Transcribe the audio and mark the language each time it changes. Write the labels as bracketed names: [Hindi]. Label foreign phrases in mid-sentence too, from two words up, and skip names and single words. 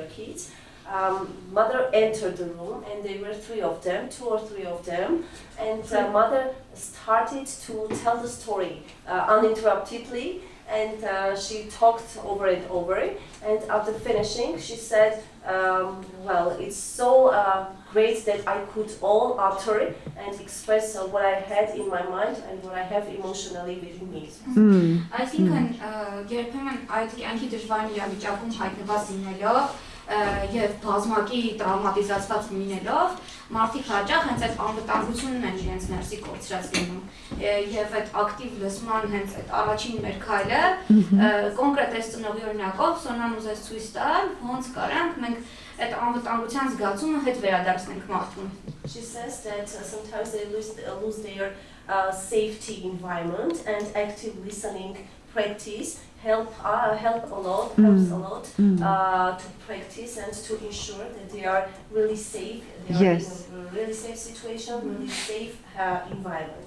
[English] kids, mother entered the room, and there were two or three of them, and mother started to tell the story uninterruptedly, and she talked over and over, and after finishing, she said, well, it's so great that I could all utter and express what I had in my mind and what I have emotionally within me. [Armenian] Այսինքն երբեմն այդ կյանքի դժվար իրավիճակում հայտնված լինելով եւ բազմակի տրավմատիզացված լինելով մարդիկ հաճախ հենց այդ անվտանգությունն են իրենց ներսի կորցրած լինում եւ այդ ակտիվ լսման հենց այդ առաջին մեր քայլը կոնկրետ այս ծնողի օրինակով Սոնան ուզեց ցույց տալ ոնց կարանք մենք այդ անվտանգության զգացումը հետ վերադարձնենք մարդուն. [English] She says that sometimes they lose their safety environment, and active listening practice helps a lot to practice and to ensure that they are really safe. They are in a really safe situation, really safe environment.